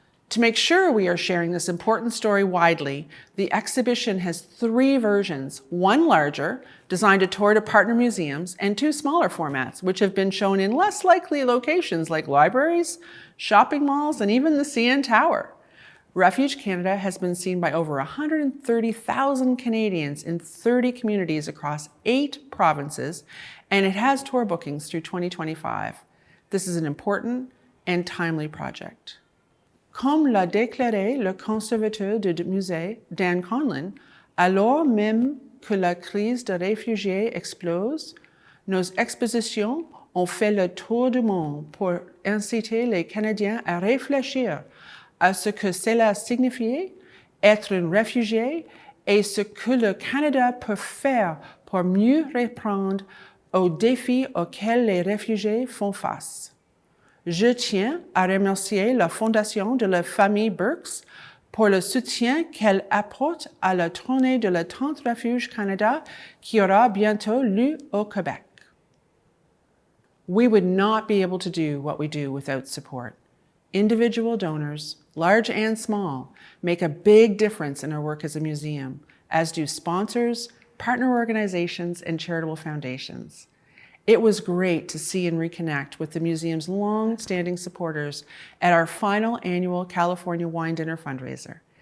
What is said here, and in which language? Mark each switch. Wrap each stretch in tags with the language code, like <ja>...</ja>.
<en>To make sure we are sharing this important story widely, the exhibition has 3 versions, one larger, designed to tour to partner museums, and 2 smaller formats, which have been shown in less likely locations like libraries, shopping malls, and even the CN Tower. Refuge Canada has been seen by over 130,000 Canadians in 30 communities across 8 provinces, and it has tour bookings through 2025. This is an important and timely project.</en> <fr>Comme l'a déclaré le conservateur du musée, Dan Conlon, alors même que la crise des réfugiés explose, nos expositions ont fait le tour du monde pour inciter les Canadiens à réfléchir à ce que cela signifie être un réfugié et ce que le Canada peut faire pour mieux répondre aux défis auxquels les réfugiés font face. Je tiens à remercier la Fondation de la famille Burks pour le soutien qu'elle apporte à la tournée de la Tente Refuge Canada qui aura bientôt lieu au Québec.</fr> <en>We would not be able to do what we do without support. Individual donors, large and small, make a big difference in our work as a museum, as do sponsors, partner organizations, and charitable foundations. It was great to see and reconnect with the museum's long-standing supporters at our final annual California Wine Dinner fundraiser.</en>